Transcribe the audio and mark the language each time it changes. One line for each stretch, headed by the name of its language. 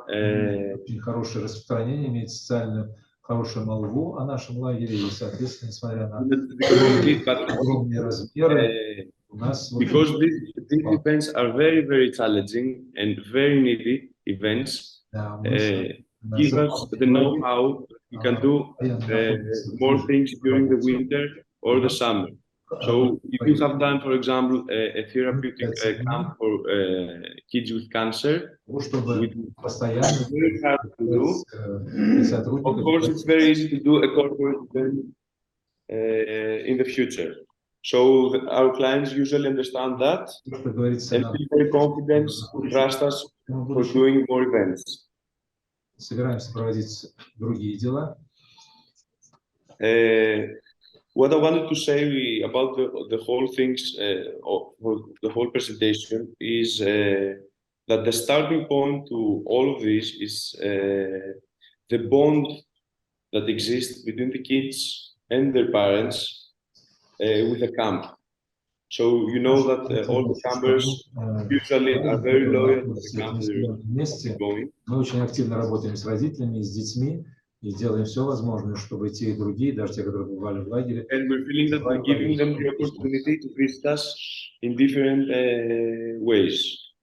Russian: очень хорошее распространение, иметь социальную хорошую молву о нашем лагере и, соответственно, несмотря на огромные размеры, у нас
English: because these events are very, very challenging and very needy events. Give us the know-how we can do more things during the winter or the summer. So if you have done, for example, a therapeutic camp for kids with cancer, it's very hard to do. Of course, it's very easy to do a corporate event in the future. So our clients usually understand that and feel very confident to trust us for doing more events.
Russian: Собираемся проводить другие дела.
English: What I wanted to say about the whole things, the whole presentation is that the starting point to all of this is the bond that exists between the kids and their parents with the camp. So you know that all the campers usually are very loyal to the camp they're going.
Russian: Мы очень активно работаем с родителями и с детьми, И делаем все возможное, чтобы те и другие, даже те, которые бывали в лагере,
English: And we're feeling that we're giving them the opportunity to visit us in different ways.